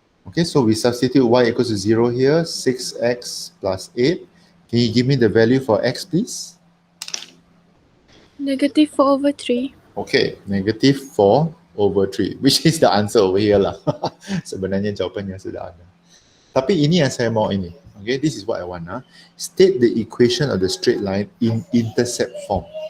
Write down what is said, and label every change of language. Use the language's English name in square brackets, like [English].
[English] Okay, so we substitute y equals to 0 here, 6x plus 8. Can you give me the value for x, please? Negative 4/3. Okay, negative 4 over 3, which is the answer over here lah. [Malay] Sebenarnya jawapannya sudah ada. Tapi ini yang saya mau ini. [English] Okay, this is what I want. State the equation of the straight line in intercept form.